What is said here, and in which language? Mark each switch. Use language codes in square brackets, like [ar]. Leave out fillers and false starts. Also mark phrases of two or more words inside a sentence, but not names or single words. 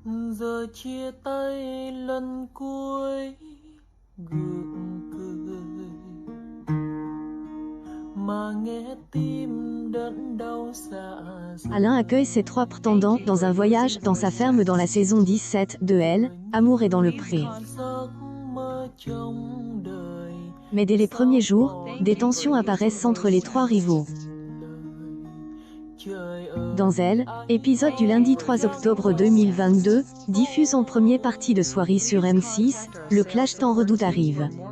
[vi] Giờ chia tay lần cuối gượng cười mà nghe tim đớn đau xa. [fr] Alain accueille ses 3 prétendants dans un voyage dans sa ferme dans la saison 17 de Elle, Amour est dans le pré. Mais dès les premiers jours, des tensions apparaissent entre les 3 rivaux. Dans Elle, épisode du lundi 3 octobre 2022, diffuse en première partie de soirée sur M6, le clash tant redoute arrive.